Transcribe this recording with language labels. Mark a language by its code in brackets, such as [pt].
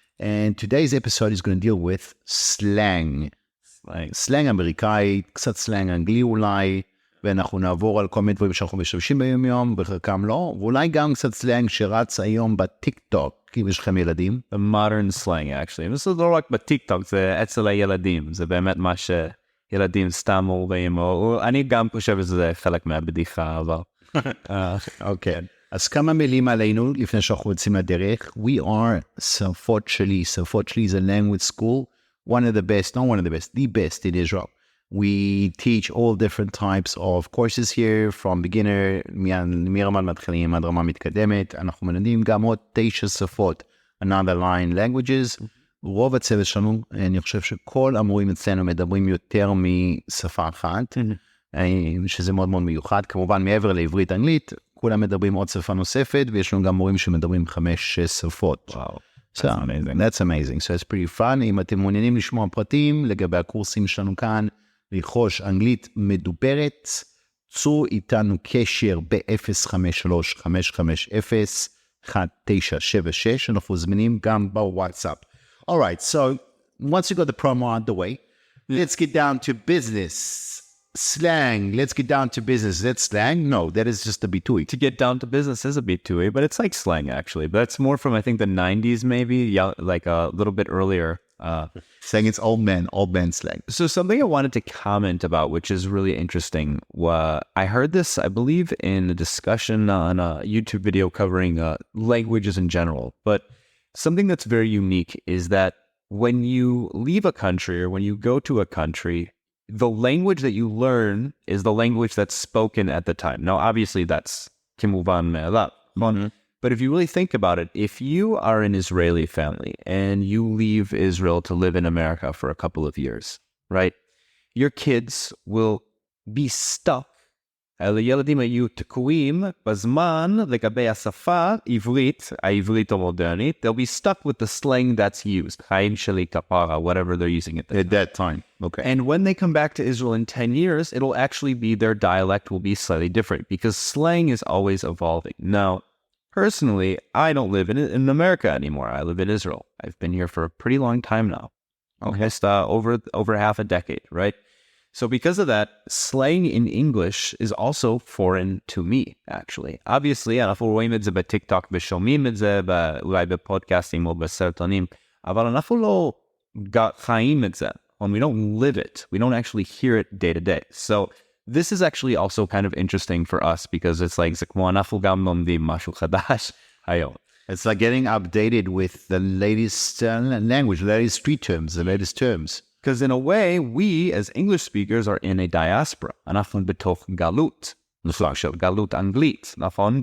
[en] And today's episode is going to deal with slang. [he] סלנג אמריקאי, קצת סלנג אנגלי אולי, ואנחנו נעבור על כל מיני דברים שאנחנו משתמשים ביום יום, בחלקם לא, ואולי גם קצת סלנג שרץ היום בטיק טוק, אם יש לכם ילדים. [en] The modern slang, actually. [he] זה לא רק בטיק טוק, זה אצל הילדים. זה באמת מה שילדים סתם אומרים, או אני גם חושב שזה חלק מהבדיחה, אבל... אוקיי. אז כמה מילים עלינו, לפני שאנחנו יוצאים לדרך. [en] We are שפות-שלי. שפות-שלי is a language school, one of the best, not one of the best, the best in Israel. We teach all different types of courses here, from beginner, [he] מרמת מתחילים עד רמה מתקדמת. אנחנו מלמדים גם עוד 9 שפות, [en] another line languages. [he] רוב הצוות שלנו, אני חושב שכל המורים אצלנו מדברים יותר משפה אחת, שזה מאוד מאוד מיוחד. כמובן, מעבר לעברית אנגלית, כולם מדברים עוד שפה נוספת, ויש לנו גם מורים שמדברים 5-6 שפות. [en] Wow. So, that's amazing. So it's pretty fun. [he] אם אתם מעוניינים לשמוע פרטים לגבי הקורסים שלנו כאן, לרכוש אנגלית מדוברת, צרו איתנו קשר ב-053-550-1976, אנחנו זמינים גם בוואטסאפ. [en] All right, so once you got the promo out the way, let's get down to business. Slang, let's get down to business. That's slang? No, that is just a bitui. To get down to business is a bitui, but it's like slang, actually. But it's more from, I think, the 90s, maybe, like a little bit earlier. Saying it's old man slang. So something I wanted to comment about, which is really interesting, I heard this, I believe, in a discussion on a YouTube video covering languages in general. But something that's very unique is that when you leave a country or when you go to a country, the language that you learn is the language that's spoken at the time. Now, obviously, that's [he] kimuvan me'alav. [en] But if you really think about it, if you are an Israeli family and you leave Israel to live in America for a couple of years, right? Your kids will be stuck. [he] הילדים היו תקועים בזמן לגבי השפה עברית, העברית המודרנית. [en] They'll be stuck with the slang that's used. [he] חיים שלי כפרה, [en] whatever they're using at that time. Okay. And when they come back to Israel in 10 years, it'll actually be their dialect will be slightly different because slang is always evolving. Now, personally, I don't live in America anymore. I live in Israel. I've been here for a pretty long time now. Almost over half a decade, right? So because of that, slang in English is also foreign to me, actually. [he] Obviously, אנחנו רואים את זה בטיק-טוק ושומעים את זה אולי בפודקאסטים או בסרטונים, אבל אנחנו לא חיים את זה. [en] When we don't live it, we don't actually hear it day to day. [he] So [en] this is actually also kind of interesting for us because it's like, [he] זה כמו אנחנו גם לומדים משהו חדש היום. [en] It's like getting updated with the latest language, the latest street terms, the latest terms. Because in a way, we as English speakers are in a diaspora. [he] אנחנו בתוך גלות. גלות אנגלית, נכון?